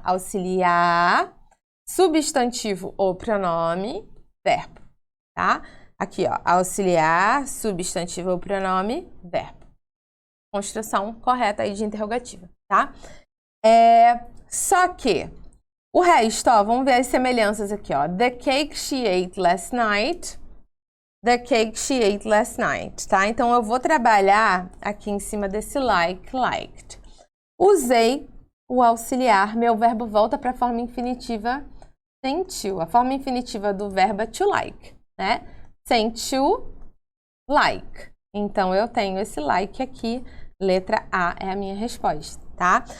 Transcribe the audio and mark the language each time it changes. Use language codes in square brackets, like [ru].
[pt] Auxiliar, substantivo ou pronome, verbo, tá? Aqui, ó. Auxiliar, substantivo ou pronome, verbo. Construção correta aí de interrogativa, tá? Só que o resto, ó, vamos ver as semelhanças aqui, ó. [en] The cake she ate last night. The cake she ate last night, tá? [pt] Então, eu vou trabalhar aqui em cima desse like, liked. Usei o auxiliar, meu verbo volta para a forma infinitiva sentiu. A forma infinitiva do verbo é to like, né? Sentiu, like. Então, eu tenho esse like aqui, letra A é a minha resposta, tá?